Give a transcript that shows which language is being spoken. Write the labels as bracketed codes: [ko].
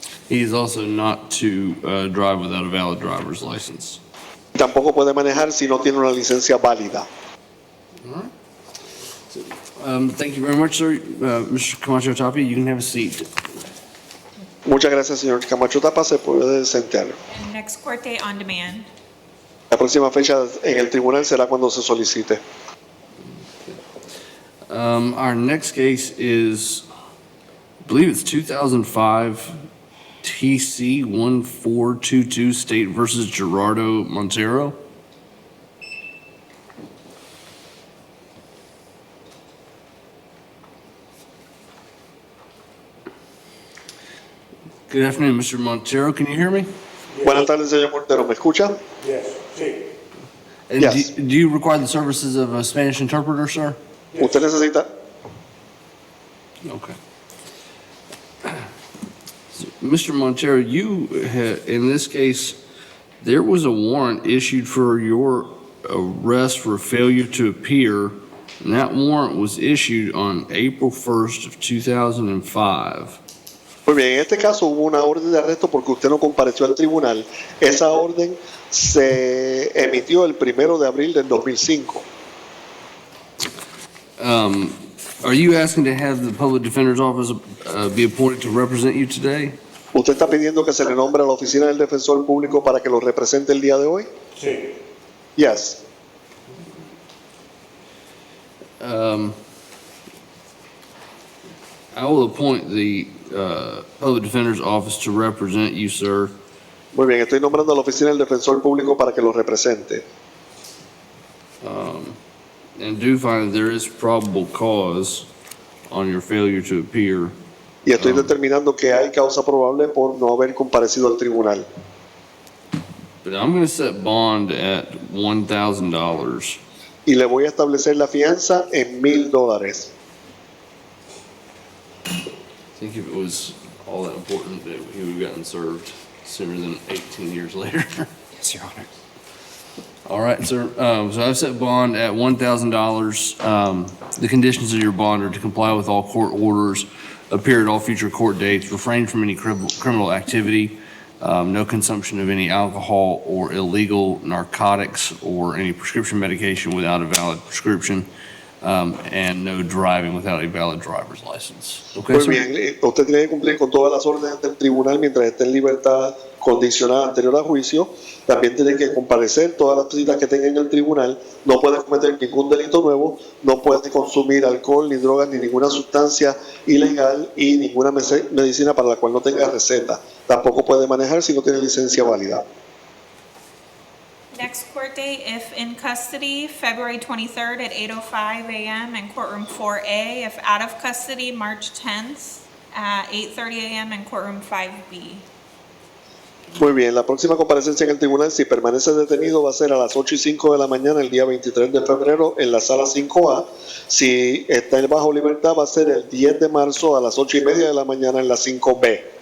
[en] He is also not to drive without a valid driver's license. [es] Tampoco puede manejar si no tiene una licencia válida. [en] All right. Thank you very much, sir. Mr. Camacho Tapia, you can have a seat. [es] Muchas gracias, señor Camacho Tapa. Se puede sentar. [en] And next court date on demand. [es] La próxima fecha en el tribunal será cuando se solicite. [en] Our next case is, I believe it's 2005 TC 1422 State versus Gerardo Montero. Good afternoon, Mr. Montero. Can you hear me? [es] Buenas tardes, señor Montero. ¿Me escucha? [en] And Yes. do you require the services of a Spanish interpreter, sir? [es] ¿Usted necesita? [en] Okay. So, Mr. Montero, in this case, there was a warrant issued for your arrest for failure to appear, and that warrant was issued on April 1st of 2005. [es] Muy bien, en este caso hubo una orden de arresto porque usted no compareció al tribunal. Esa orden se emitió el 1 de abril del 2005. [en] Are you asking to have the Public Defender's Office be appointed to represent you today? [es] ¿Usted está pidiendo que se le nombre a la oficina del defensor público para que lo represente el día de hoy? Sí. [en] Yes. I will appoint the Public Defender's Office to represent you, sir. [es] Muy bien, estoy nombrando a la oficina del defensor público para que lo represente. [en] And do find that there is probable cause on your failure to appear. [es] Y estoy determinando que hay causa probable por no haber comparecido al tribunal. [en] But I'm going to set bond at $1,000. [es] Y le voy a establecer la fianza en $1,000. [en] I think if it was all that important that he would have gotten served sooner than 18 years later. Yes, Your Honor. All right, sir. So I've set bond at $1,000. The conditions of your bond are to comply with all court orders, appear at all future court dates, refrain from any criminal activity, no consumption of any alcohol or illegal narcotics or any prescription medication without a valid prescription, and no driving without a valid driver's license. Okay, [es] Muy [en] sir? [es] bien, usted tiene que cumplir con todas las órdenes del tribunal mientras esté en libertad condicional anterior a juicio. También tiene que comparecer todas las citas que tenga en el tribunal. No puede cometer ningún delito nuevo, no puede consumir alcohol, ni drogas, ni ninguna sustancia ilegal y ninguna medicina para la cual no tenga receta. Tampoco puede manejar si no tiene licencia válida. [en] Next court date, if in custody, February 23rd at 8:05 a.m. in courtroom 4A. If out of custody, March 10th at 8:30 a.m. in courtroom 5B. [es] Muy bien, la próxima comparecencia en el tribunal, si permanece detenido, va a ser a las 8:05 de la mañana el día 23 de febrero en la sala 5A. Si está bajo libertad, va a ser el 10 de marzo a las 8:30 de la mañana en la 5B.